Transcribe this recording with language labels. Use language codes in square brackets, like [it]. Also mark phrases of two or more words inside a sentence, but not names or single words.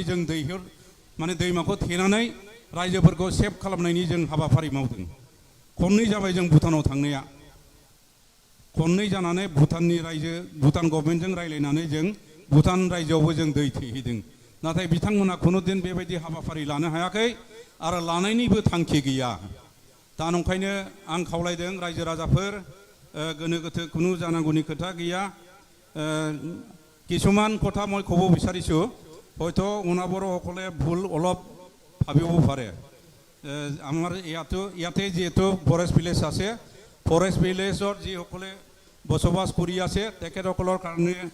[brx] जों माने दैमाखौ थेनानै रायजोफोरखौ सेभ खालामनायनि जों हाबाफारि मावदों खननै जाबाय जों भुटानाव थांनाया खननै जानानै भुटाननि रायजो भुटान गभर्नमेन्टजों रायज्लायनानै जों भुटान रायजोआवबो जों दै थेहैदों नाथाय बिथांमोना खुनु दिन बेबायदि हाबाफारि लानो हायाखै आरो लानायनिबो थांखि गैया दा नंखायनो आं खावलायदों रायजो राजाफोर गोनो गोथो खुनु जानांगौनि खोथा गैया [as] কিছুমান কথা মই ক'ব বিচাৰিছোঁ হয়তো অনাবৰসকলে ভুল অলপ ভাবিব পাৰে আমাৰ ইয়াতে যিহেতু [en] forest village [as] আছে [en] forest village [as] যিসকলে বসবাস কৰি আছে তেখেতসকলৰ কাৰণে